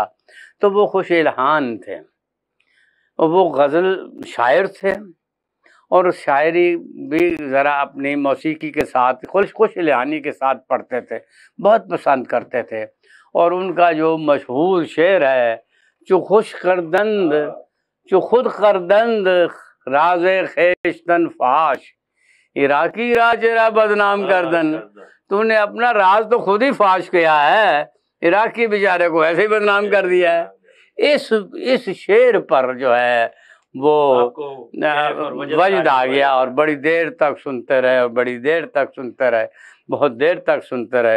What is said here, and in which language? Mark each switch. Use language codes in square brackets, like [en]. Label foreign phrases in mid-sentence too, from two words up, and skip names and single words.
[ur] تو وہ خوش الہان تھے، اور وہ غزل شاعر تھے، اور شاعری بھی ذرا اپنی موسیقی کے ساتھ خوش الہانی کے ساتھ پڑھتے تھے، بہت پسند کرتے تھے۔ اور ان کا جو مشہور شعر ہے، [fa] چو خود کردند راز خویشتن فاش، عراقی راج را بدنام کردن، [ur] تو نے اپنا راز تو خود ہی فاش کیا ہے، عراقی بیچارے کو ایسے ہی بدنام کر دیا ہے۔ اس شعر پر جو ہے وہ وجد آ گیا، اور بڑی دیر تک سنتے رہے، بہت دیر تک سنتے رہے۔